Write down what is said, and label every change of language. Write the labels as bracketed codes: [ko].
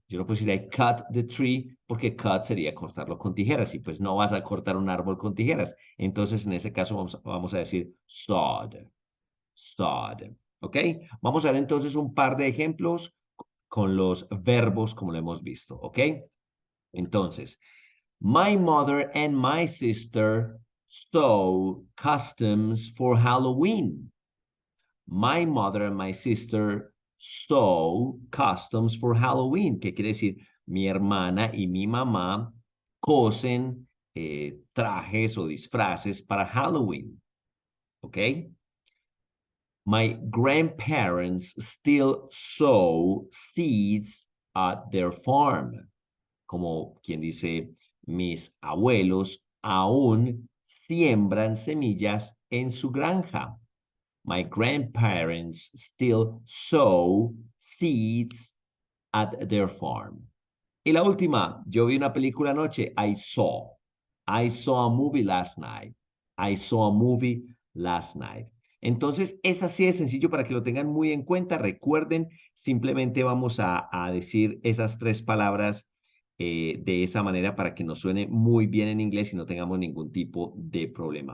[es] Yo no puedo decir [en] I cut the tree [es] porque cut sería cortarlo con tijeras y pues no vas a cortar un árbol con tijeras. Entonces en ese caso vamos a decir sawed. Sod. ¿Ok? Vamos a ver entonces un par de ejemplos con los verbos como lo hemos visto. ¿Ok? [en] Entonces, my mother and my sister sew costumes for Halloween. My mother and my sister sew costumes for Halloween, [es] que quiere decir mi hermana y mi mamá cosen trajes o disfraces para Halloween. ¿Ok? [en] My grandparents still sow seeds at their farm. [es] Como quien dice, mis abuelos aún siembran semillas en su granja. [en] My grandparents still sow seeds at their farm. [es] Y la última, yo vi una película anoche. [en] I saw. I saw a movie last night. I saw a movie last night. [es] Entonces, es así de sencillo para que lo tengan muy en cuenta. Recuerden, simplemente vamos a decir esas tres palabras de esa manera para que nos suene muy bien en inglés y no tengamos ningún tipo de problema.